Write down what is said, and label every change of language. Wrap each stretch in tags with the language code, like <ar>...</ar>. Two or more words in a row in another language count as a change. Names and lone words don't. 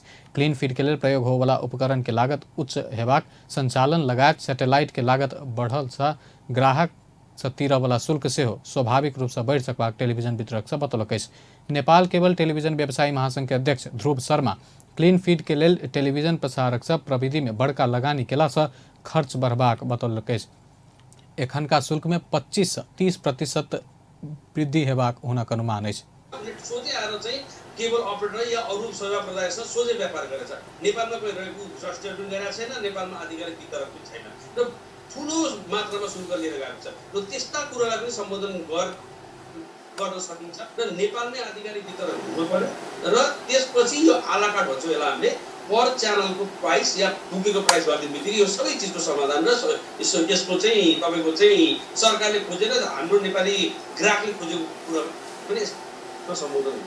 <en>clean feed</en> <mai>के लेल प्रयोग होबला उपकरण के लागत उच्च हेबाक, संचालन लगायत सैटेलाइट के लागत बढ़ल सँ ग्राहक सँ तीरऽ वाला शुल्क सेहो स्वाभाविक रूप से बढ़ि सकबाक टेलीविजन वितरक सब बतौलक अछि। नेपाल केबल टेलीविजन व्यवसायी महासंघ के अध्यक्ष ध्रुव शर्मा</mai> <en>clean feed</en> <mai>के लेल टेलीविजन प्रसारक सब प्रविधि में बड़का लगानी केला सँ खर्च बढ़बाक बतौलक अछि। एखनका शुल्क में 25 सँ 30% वृद्धि हेबाक हुनक अनुमान अछि।</mai> <ne>सोझै आएर चाहिँ केबल अपरेटर या अरू सेवा प्रदायकसँग सोझै व्यापार गरेछ। नेपालमा कोही रहेको रजिस्टर पनि गरेको छैन, नेपालमा आधिकारिक वितरक पनि छैन र ठुलो मात्रामा शुल्क लिएर गएको छ र त्यस्ता कुरालाई पनि सम्बोधन गर्न सकिन्छ र नेपालमै आधिकारिक वितरण हुनु पर्यो र त्यसपछि यो आलाकाट भन्छ यसलाई हामीले पर च्यानलको प्राइस या पुगेको प्राइस गरिदिनु बित्तिकै यो सबै चिजको समाधान र यसको चाहिँ तपाईँको चाहिँ सरकारले खोजेर हाम्रो नेपाली ग्राहकले खोजेको कुरा पनि सम्बोधन हुन्छ।</ne>